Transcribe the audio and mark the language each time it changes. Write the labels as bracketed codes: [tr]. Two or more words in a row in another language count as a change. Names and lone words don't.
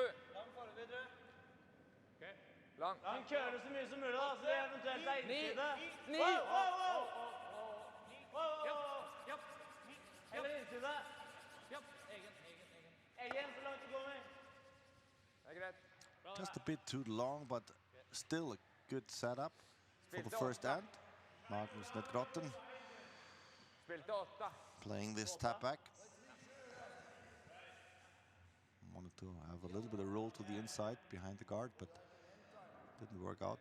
[no] Lang foreløpig, tror jeg. Lang. Han kjører så mye som mulig, da, så det eventuelt er Ni. innside. 9. Wow. Eller innside. Egen, så langt det går med. Det er greit. [en] Just a bit too long, but still a good setup for the first end. Magnus Nedgrotten [no] Spilte 8. [en] playing this tap back. Wanted to have a little bit of roll to the inside behind the guard, but didn't work out.